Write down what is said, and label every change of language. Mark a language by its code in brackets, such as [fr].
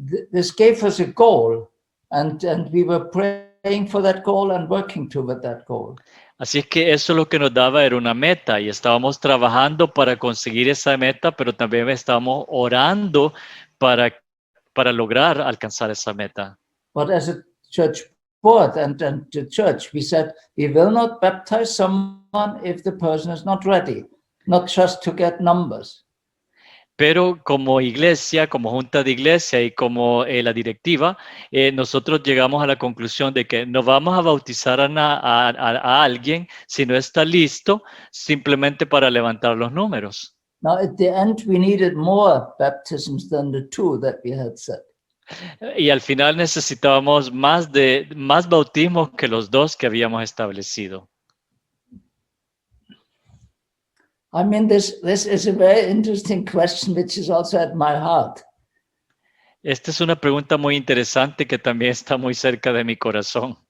[en] This gave us a goal, and we were praying for that goal and working toward that goal. [es] Así es que eso lo que nos daba era una meta y estábamos trabajando para conseguir esa meta, pero también estábamos orando para lograr alcanzar esa meta. [en] But as a church board and the church, we said, we will not baptize someone if the person is not ready, not just to get numbers. [es] Pero como iglesia, como junta de iglesia y como la directiva, nosotros llegamos a la conclusión de que no vamos a bautizar a alguien si no está listo simplemente para levantar los números. [en] Now, at the end, we needed more baptisms than the 2 that we had said. [es] Y al final necesitábamos más bautismos que los 2 que habíamos establecido. [en] I mean, this is a very interesting question, which is also at my heart. [es] Esta es una pregunta muy interesante que también está muy cerca de mi corazón.